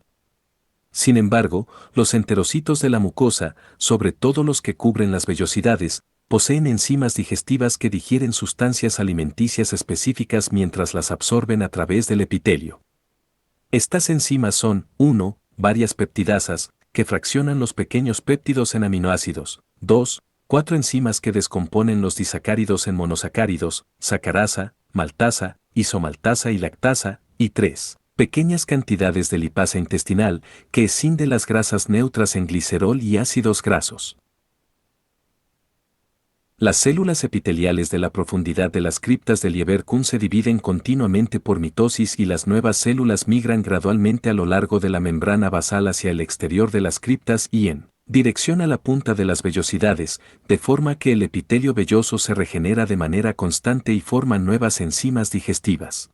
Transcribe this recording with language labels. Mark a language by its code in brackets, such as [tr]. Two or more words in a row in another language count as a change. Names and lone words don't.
[es] Sin embargo, los enterocitos de la mucosa, sobre todo los que cubren las vellosidades, poseen enzimas digestivas que digieren sustancias alimenticias específicas mientras las absorben a través del epitelio. Estas enzimas son, 1, varias peptidasas, que fraccionan los pequeños péptidos en aminoácidos, 2, 4 enzimas que descomponen los disacáridos en monosacáridos, sacarasa, maltasa, isomaltasa y lactasa, y 3, pequeñas cantidades de lipasa intestinal, que escinde las grasas neutras en glicerol y ácidos grasos. Las células epiteliales de la profundidad de las criptas de Lieberkühn se dividen continuamente por mitosis y las nuevas células migran gradualmente a lo largo de la membrana basal hacia el exterior de las criptas y en dirección a la punta de las vellosidades, de forma que el epitelio velloso se regenera de manera constante y forma nuevas enzimas digestivas.